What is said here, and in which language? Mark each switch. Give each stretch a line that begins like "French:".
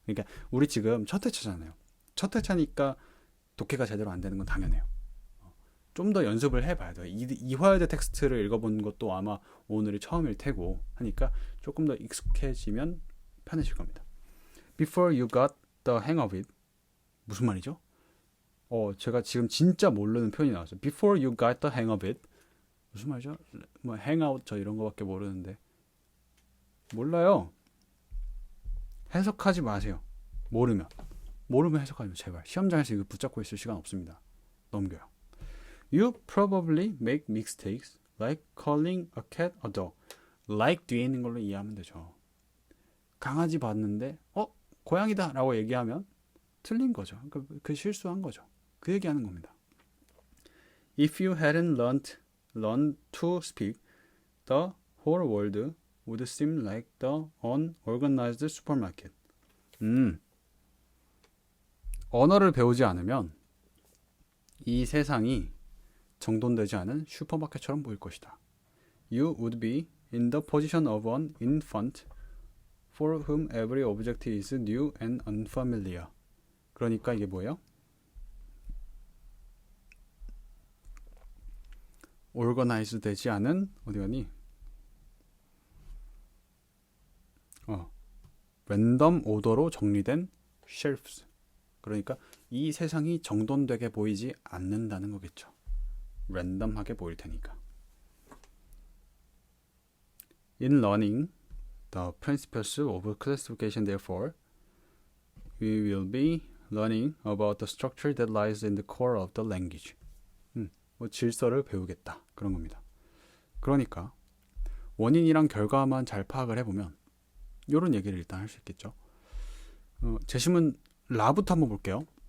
Korean: 그러니까 우리 지금 첫 회차잖아요. 첫 회차니까 독해가 제대로 안 되는 건 당연해요. 좀 더 연습을 해봐야 돼요. 이화여대 텍스트를 읽어본 것도 아마 오늘이 처음일 테고 하니까 조금 더 익숙해지면 편해질 겁니다.
English: Before you got the hang of it.
Korean: 무슨 말이죠? 제가 지금 진짜 모르는 표현이 나왔어요.
English: Before you got the hang of it.
Korean: 무슨 말이죠? 뭐 hangout 저 이런 거밖에 모르는데 몰라요. 해석하지 마세요. 모르면 해석하지 마세요. 제발 시험장에서 이거 붙잡고 있을 시간 없습니다. 넘겨요.
English: You probably make mistakes like calling a cat a dog.
Korean: like 뒤에 있는 걸로 이해하면 되죠. 강아지 봤는데 고양이다 라고 얘기하면 틀린 거죠. 그 실수한 거죠. 그 얘기하는 겁니다.
English: If you hadn't learned to speak, the whole world would seem like the unorganized supermarket.
Korean: 언어를 배우지 않으면 이 세상이 정돈되지 않은 슈퍼마켓처럼 보일 것이다.
English: You would be in the position of an infant for whom every object is new and unfamiliar.
Korean: 그러니까 이게 뭐예요? organize 되지 않은 어디 가니? 랜덤 오더로 정리된 shelves. 그러니까 이 세상이 정돈되게 보이지 않는다는 거겠죠. 랜덤하게 보일 테니까.
English: In learning the principles of classification, therefore, we will be learning about the structure that lies in the core of the language.
Korean: 질서를 배우겠다. 그런 겁니다. 그러니까 원인이랑 결과만 잘 파악을 해보면 이런 얘기를 일단 할 수 있겠죠. 제시문 라부터 한번 볼게요.